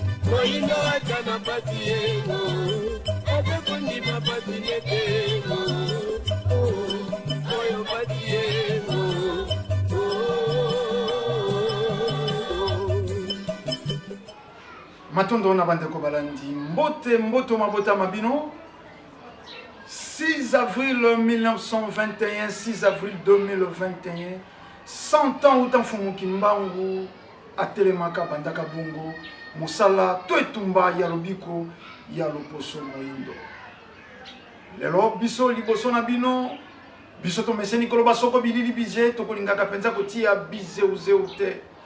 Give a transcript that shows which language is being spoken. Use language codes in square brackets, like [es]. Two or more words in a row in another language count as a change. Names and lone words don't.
[ln] Moyindo aza na pasi yengo, aza kondima pasi nete yengo. Oh, oyo pasi yengo. Oh, oh, oh, oh. Matondo na bandeko balandi, mbote, mbote, mabota mabino. Six avril mille neuf cent vingt et un, six avril deux mille vingt et un, cent ans uta mfumu Kimbangu atelemaka bandaka bongo, mosala to etumba ya lobiko ya loposo moyindo. Lelo biso liboso na bino, biso tomeseni koloba soko bilili bize, tokolingaka penza kotia bizeuzeu te.